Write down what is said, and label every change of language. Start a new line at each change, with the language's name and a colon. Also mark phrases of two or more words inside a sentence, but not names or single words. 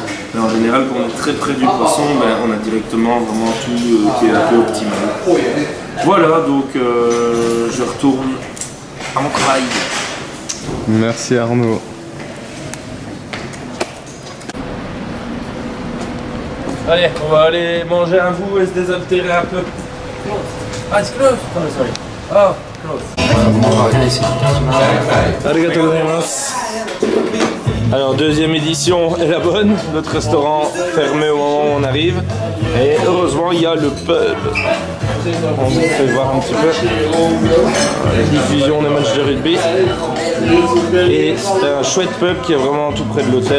French: Mais en général, quand on est très près du poisson, on a directement vraiment tout qui est un peu optimal. Voilà, donc je retourne à mon travail. Merci Arnaud. Allez, on va aller manger un bout et se désaltérer un peu.
English: Ah, it's close. Oh, sorry. Oh, close.
Japanese: ありがとうございます.
French: Alors, deuxième édition est la bonne. Notre restaurant fermé au moment où on arrive. Et heureusement, il y a le pub. On vous fait voir un petit peu la diffusion des matchs de rugby. Et c'est un chouette pub qui est vraiment tout près de l'hôtel.